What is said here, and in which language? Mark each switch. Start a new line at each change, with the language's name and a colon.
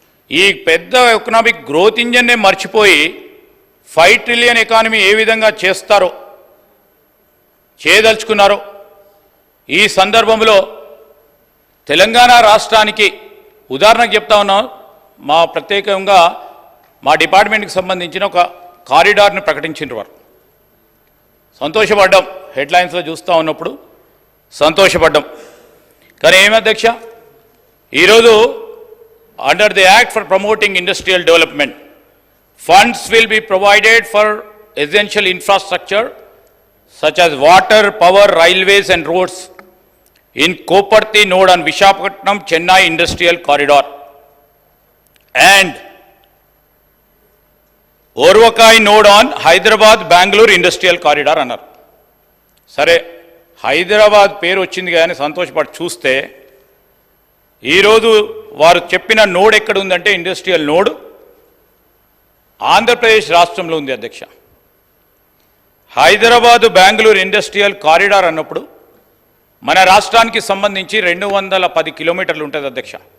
Telugu: ఈ పెద్ద economic growth ఇంజన్నే మర్చిపోయి 5 ట్రిలియన్ ఎకానమీ ఏ విధంగా చేయదలుచుకున్నారో ఈ సందర్భంలో తెలంగాణ రాష్ట్రానికి ఉదాహరణకు చెప్తా ఉన్నాం. మా ప్రత్యేకంగా మా డిపార్ట్మెంట్కి సంబంధించిన ఒక కారిడార్ని ప్రకటించిన వారు సంతోషపడ్డాం. హెడ్లైన్స్లో చూస్తూ ఉన్నప్పుడు సంతోషపడ్డాం. కానీ ఏమి అధ్యక్ష, ఈరోజు
English: under the act for promoting industrial development funds will be provided for essential infrastructure such as water, power, railways and roads in Koparthi node on Visakhapatnam Chennai industrial corridor and Orvakai node on Hyderabad Bangalore industrial corridor
Telugu: అన్నారు. సరే, హైదరాబాద్ పేరు వచ్చింది కానీ సంతోషపడి చూస్తే ఈరోజు వారు చెప్పిన నోడ్ ఎక్కడ ఉందంటే ఇండస్ట్రియల్ నోడ్ ఆంధ్రప్రదేశ్ రాష్ట్రంలో ఉంది అధ్యక్ష. హైదరాబాదు బెంగళూరు ఇండస్ట్రియల్ కారిడార్ అన్నప్పుడు మన రాష్ట్రానికి సంబంధించి 210 కిలోమీటర్లు ఉంటుంది అధ్యక్ష.